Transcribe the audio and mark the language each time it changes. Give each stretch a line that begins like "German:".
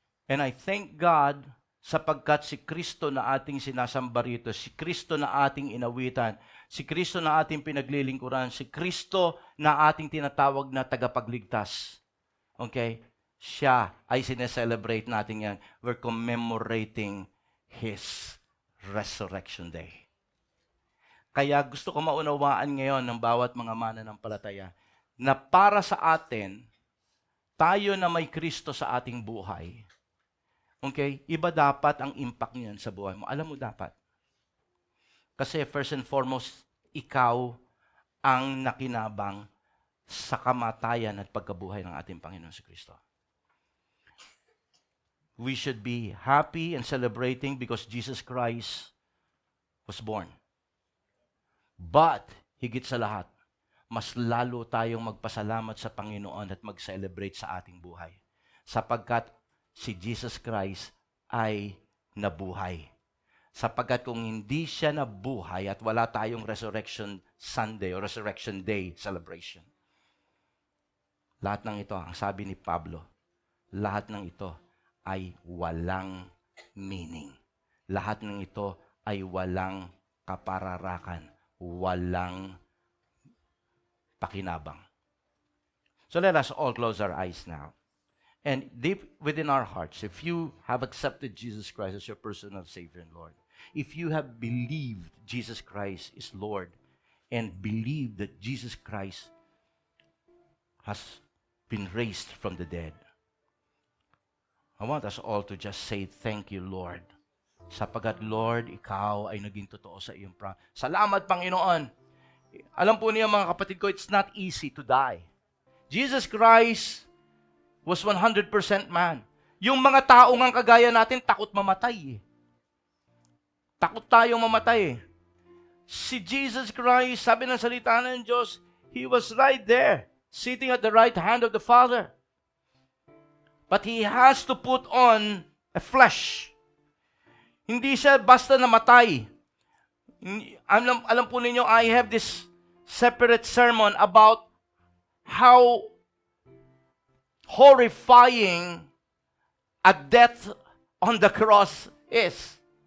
English: And I thank God
Filipino: sapagkat si Kristo na ating sinasamba rito, si Kristo na ating inawitan, si Kristo na ating pinaglilingkuran, si Kristo na ating tinatawag na tagapagligtas. Okay? Siya ay sineselebrate natin yan.
English: We're commemorating His Resurrection Day.
Filipino: Kaya gusto ko maunawaan ngayon ng bawat mga mananampalataya na para sa atin, tayo na may Kristo sa ating buhay, okay, iba dapat ang impact niyan sa buhay mo. Alam mo dapat. Kasi
English: first and foremost,
Filipino: ikaw ang nakinabang sa kamatayan at pagkabuhay ng ating Panginoon si Kristo.
English: We should be happy and celebrating because Jesus Christ was born.
Filipino: But, higit sa lahat, mas lalo tayong magpasalamat sa Panginoon at mag-celebrate sa ating buhay. Sapagkat si Jesus Christ ay nabuhay. Sapagkat kung hindi siya nabuhay at wala tayong Resurrection Sunday o Resurrection Day celebration, lahat ng ito, ang sabi ni Pablo, lahat ng ito ay walang meaning. Lahat ng ito ay walang kapararakan, walang pakinabang.
English: So let us all close our eyes now. And deep within our hearts, if you have accepted Jesus Christ as your personal Savior and Lord, if you have believed Jesus Christ is Lord, and believe that Jesus Christ has been raised from the dead, I want us all to just say, thank you, Lord.
Filipino: Sapagat, Lord, Ikaw ay naging totoo sa iyong promise. Salamat, Panginoon. Alam po niyo, mga kapatid ko,
English: it's not easy to die. Jesus Christ was 100% man.
Filipino: Yung mga tao ngang kagaya natin, takot mamatay. Takot tayong mamatay. Si Jesus Christ, sabi ng salita ng Diyos,
English: He was right there, sitting at the right hand of the Father. But He has to put on a flesh.
Filipino: Hindi siya basta namatay. Alam po ninyo,
English: I have this separate sermon about how horrifying a death on the cross is.